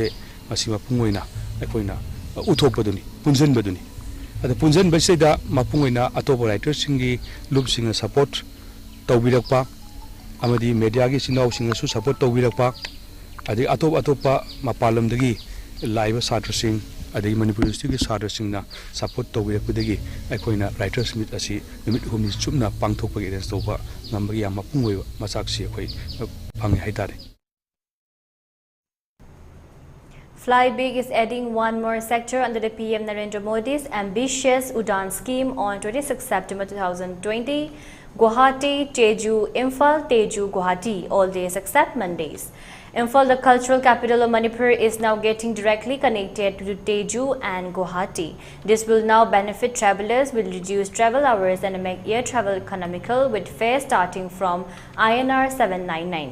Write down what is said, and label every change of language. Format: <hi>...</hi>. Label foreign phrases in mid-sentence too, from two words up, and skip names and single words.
<mni>ꯃꯁꯤ ꯃꯄꯨꯡ ꯑꯣꯏꯅ ꯑꯩꯈꯣꯏꯅ ꯎꯠꯊꯣꯛꯄꯗꯨꯅꯤ ꯄꯨꯟꯁꯤꯟꯕꯗꯨꯅꯤ ꯑꯗ ꯄꯨꯟꯁꯤꯟꯕꯁꯤꯗ ꯃꯄꯨꯡ ꯑꯣꯏꯅ ꯑꯇꯣꯞꯄ ꯔꯥꯏꯇꯔꯁꯤꯡꯒꯤ ꯂꯨꯞꯁꯤꯡꯅ ꯁꯄꯣꯔꯠ ꯇꯧꯕꯤꯔꯛꯄ ꯑꯃꯗꯤ ꯃꯦꯗꯤꯌꯥꯒꯤ ꯏꯆꯤꯟ ꯏꯅꯥꯎꯁꯤꯡꯅꯁꯨ ꯁꯄꯣꯔꯠ ꯇꯧꯕꯤꯔꯛꯄ ꯑꯗꯩ ꯑꯇꯣꯞꯄ ꯃꯄꯥꯟ ꯂꯝꯗꯒꯤ ꯂꯥꯛꯏꯕ ꯁꯥꯇ꯭ꯔꯁꯤꯡ ꯑꯗꯒꯤ ꯃꯅꯤꯄꯨꯔ ꯌꯨꯅꯤꯚꯔꯁꯤꯇꯤꯒꯤ ꯁꯥꯇ꯭ꯔꯁꯤꯡꯅ ꯁꯄꯣꯔꯠ ꯇꯧꯕꯤꯔꯛꯄꯗꯒꯤ ꯑꯩꯈꯣꯏꯅ ꯔꯥꯏꯇꯔꯁ ꯃꯤꯠ ꯑꯁꯤ ꯅꯨꯃꯤꯠ 6ꯅꯤ ꯆꯨꯞꯅ ꯄꯥꯡꯊꯣꯛꯄꯒꯤ ꯑꯦꯔꯦꯟꯖ ꯇꯧꯕ ꯉꯝꯕꯒꯤ ꯌꯥꯝ ꯃꯄꯨꯡ ꯑꯣꯏꯕ ꯃꯆꯥꯛꯁꯤ ꯑꯩꯈꯣই ꯐꯪꯉꯦ ꯍꯥꯏꯇꯥꯔꯦ.</mni> <en>Fly Big is adding one more sector under the PM Narendra Modi's ambitious Udan scheme on 26 September 2020. Guwahati, Teju, Imphal, Teju, Guwahati, all days except Mondays. Imphal, the cultural capital of Manipur, is now getting directly connected to Teju and Guwahati. This will now benefit travelers, will reduce travel hours and make air travel economical with fares starting from INR 799.</en>